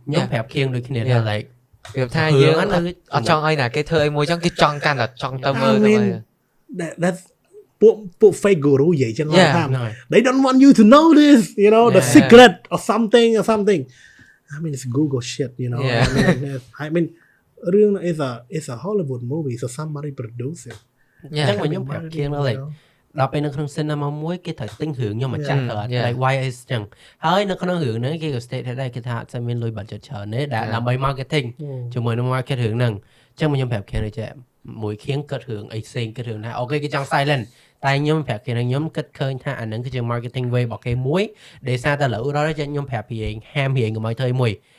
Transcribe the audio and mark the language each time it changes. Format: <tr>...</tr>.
<km>ខ្ញុំប្រាប់ខៀងដូចគ្នាថា like វាថាយើងអត់ចង់អីណាគេធ្វើអីមួយចឹងគេចង់កាន់តែចង់ទៅមើលទៅ</km> <en>that's ពួក fake guru</en> <km>និយាយចឹងថា</km> <en>they don't want you to know this you know the Yeah. secret or something I mean it's Google shit you know Yeah. I mean រឿង is a Hollywood movie so somebody produce it</en> <km>អញ្ចឹងខ្ញុំប្រាប់ខៀងថា like ដល់ពេលនៅក្នុង cinema មួយគេត្រូវទិញរឿងខ្ញុំមកចាក់ទៅអត់ like</km> <en>why is</en> <km>ចឹងហើយនៅក្នុងរឿងហ្នឹងគេក៏ state ថាដែរគេថាអត់ស្មានលុយ budget ច្រើនទេដើម្បី marketing ជាមួយនឹង market រឿងហ្នឹងអញ្ចឹងខ្ញុំប្រាប់ខៀងដូចចេះមួយខៀងគិតរឿងអីផ្សេងគិតរឿងណាអូខេគេចង់ silent តែខ្ញុំប្រាប់គេថាខ្ញុំគិតឃើញថាអាហ្នឹងគឺជា</km> <en>marketing way</en> <km>របស់គេមួយដែលសារតែឥឡូវដល់ចេះខ្ញុំប្រាប់រៀងហាមរៀងកុំឲ្យធ្វើអីមួយ</km>